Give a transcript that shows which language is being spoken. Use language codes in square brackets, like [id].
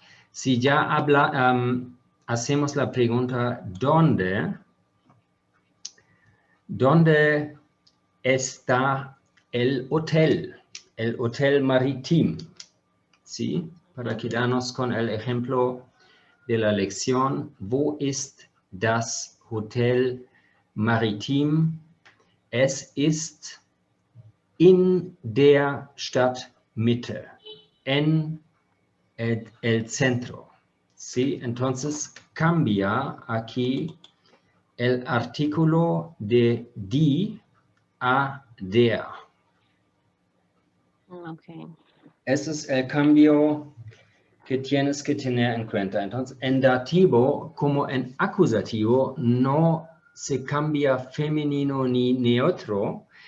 [es] Si ya hacemos la pregunta ¿dónde está el hotel marítimo? ¿Sí? Para quedarnos con el ejemplo de la lección, [de] ¿wo ist das Hotel Maritim? Es ist in der Stadtmitte, [es] en el centro. ¿Sí? Entonces cambia aquí el artículo de die a der. Okay. Ese es el cambio que tienes que tener en cuenta. Entonces, en dativo como en acusativo no se cambia femenino ni neutro.